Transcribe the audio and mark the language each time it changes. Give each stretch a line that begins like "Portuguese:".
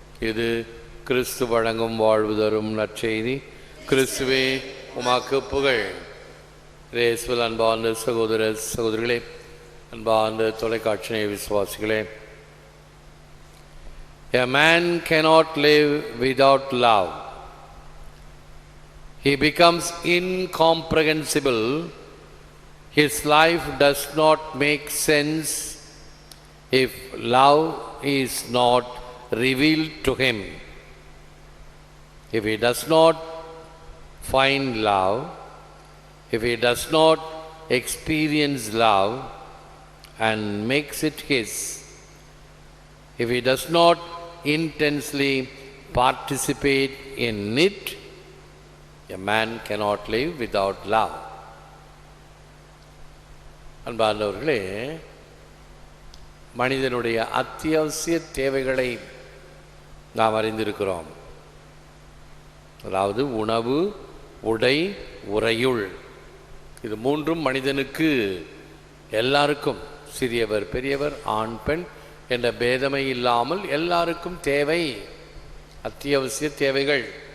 Tamil: இது கிறிஸ்து வழங்கும் வாழ்வு தரும் நற்செய்தி. கிறிஸ்துவே உமக்கு புகழ். இயேசுவில் அன்பார்ந்த சகோதர சகோதரிகளே, அன்பார்ந்த தொலைக்காட்சி விசுவாசிகளே,
English: a man cannot live without love. He becomes incomprehensible. His life does not make sense if love is not revealed to him. If he does not find love, if he does not experience love and makes it his, if he does not intensely participate in it, a man cannot live without love.
Tamil: அன்பார்ந்தவர்களே, மனிதனுடைய அத்தியாவசிய தேவைகளை நாம் அறிந்திருக்கிறோம். அதாவது உணவு, உடை, உறையுள், இது மூன்றும் மனிதனுக்கு எல்லாருக்கும், சிறியவர் பெரியவர், ஆண் பெண் என்ற பேதமை இல்லாமல் எல்லாருக்கும் தேவை, அத்தியாவசிய தேவைகள்.